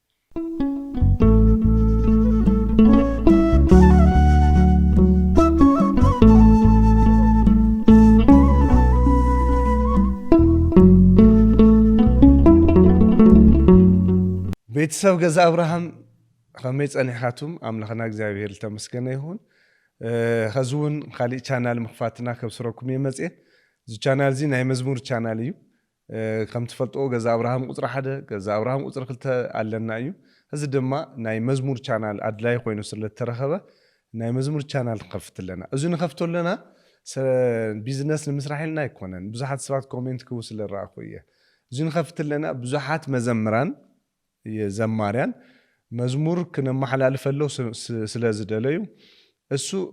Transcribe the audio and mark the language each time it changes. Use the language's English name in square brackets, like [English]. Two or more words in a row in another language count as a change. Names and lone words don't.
[Tigrinya] ቤተሰብ ገዛ አብርሃም ከመይ ጸኒሓቱም አምላኽና እግዚአብሔር ተመስገነ ይሁን ኸዙን ካሊ ቻናል መኽፋትና ከብስረኩም የመጽ እዚ ቻናል እዚ ናይ መዝሙር ቻናል እዩ ከም ትፈልጦ ገዛ አብርሃም ቁጥር 1 ገዛ አብርሃም ቁጥር 2 አለና እዩ እዚ ድማ ናይ መዝሙር ቻናል አድላይ ኮይኑ ስለተረኸበ ናይ መዝሙር ቻናል ከፍትለና እዚ ንኸፍተለና ቢዝነስ ንምስራሕልና ይኮነን ብዙሓት ሰባት ኮሜንት ክቡ ስለራእኹ እየ እዚ ንኸፍትለና ብዙሓት መዘምራን የዘማሪያን መዝሙር ክነማሐላልፈለው ስለዝደለዩ እሱ